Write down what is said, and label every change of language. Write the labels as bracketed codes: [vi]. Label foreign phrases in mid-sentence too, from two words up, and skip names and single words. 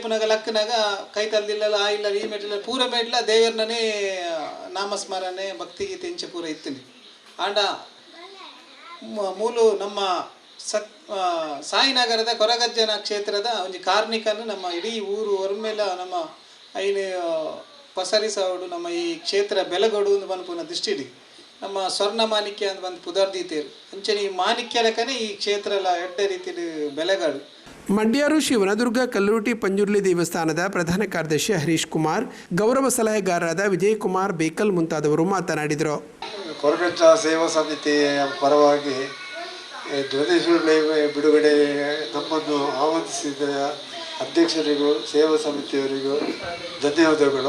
[tcy] ಅಪ್ಪನಾಗ ಲಕ್ಕನಾಗ ಕೈ ತಲ್ದಿಲ್ಲ ಆ ಇಲ್ಲ ಈ ಮೆಟ್ಲ ಪೂರ ಮೆಟ್ಲ ದೇವರನೇ ನಾಮಸ್ಮರಣೆ ಭಕ್ತಿಗೀತೆ ಇಂಚೆ ಪೂರ ಇತ್ತಿನಿ ಆಂಡ ಮೂಲು ನಮ್ಮ ಸಾಯಿನಗರದ ಕೊರಗಜ್ಜನ ಕ್ಷೇತ್ರದ ಒಂಜಿ ಕಾರ್ಣಿಕನು ನಮ್ಮ ಇಡೀ ಊರು ಹೊರಮೇಲೆ ನಮ್ಮ ಐನು ಪಸರಿಸವಡು ನಮ್ಮ ಈ ಕ್ಷೇತ್ರ ಬೆಲಗೊಡು ಒಂದು ಪನ್ಪುನ ದೃಷ್ಟಿಡಿ ನಮ್ಮ ಸ್ವರ್ಣ ಮಾಣಿಕ್ಯ ಅಂತ ಬಂದು ಪುದರ್ದೀತೇರು ಅಂಚನೆ ಈ ಮಾಣಿಕ್ಯ ಲೆಕ್ಕನೆ ಈ ಕ್ಷೇತ್ರ ಎಲ್ಲ ಎಡ್ಡೆ ರೀತಿಯ ಬೆಲೆಗಾಡು. [kn] ಮಂಡ್ಯಾರು ಶ್ರೀ ವನದುರ್ಗ ಕಲ್ಲುರುಟಿ ಪಂಜುರ್ಲಿ ದೇವಸ್ಥಾನದ ಪ್ರಧಾನ ಕಾರ್ಯದರ್ಶಿ ಹರೀಶ್ ಕುಮಾರ್, ಗೌರವ ಸಲಹೆಗಾರರಾದ ವಿಜಯಕುಮಾರ್ ಬೇಕಲ್ ಮುಂತಾದವರು ಮಾತನಾಡಿದರು. ಕೊರಗಜ್ಜ ಸೇವಾ ಸಮಿತಿಯ ಪರವಾಗಿ ಧ್ವನಿ ಸುರುಳಿ ಬಿಡುಗಡೆ ನಮ್ಮನ್ನು ಆಹ್ವಾನಿಸಿದ ಅಧ್ಯಕ್ಷರಿಗೂ ಸೇವಾ ಸಮಿತಿಯವರಿಗೂ ಧನ್ಯವಾದಗಳು.